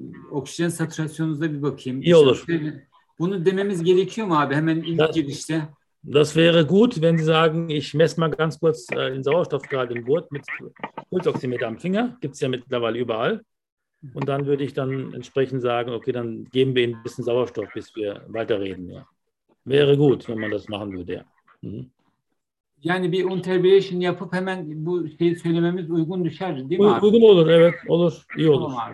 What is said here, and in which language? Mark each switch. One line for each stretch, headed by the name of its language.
Turkish: Oksijen saturasyonunuza bir bakayım. İyi olur. Bunu dememiz gerekiyor mu abi hemen ilk girişte?
German: Das wäre gut, wenn Sie sagen, ich messe mal ganz kurz den Sauerstoffgehalt im Blut mit Pulsoximeter am Finger. Gibt es ja mittlerweile überall. Und dann würde ich dann entsprechend sagen, okay, dann geben wir Ihnen ein bisschen Sauerstoff, bis wir weiterreden. Ja. Wäre gut, wenn man das machen würde, ja.
Turkish: Yani bir unterbrechen yapıp hemen bu şeyi söylememiz uygun düşer değil mi abi? Uygun olur, evet, olur, iyi olur.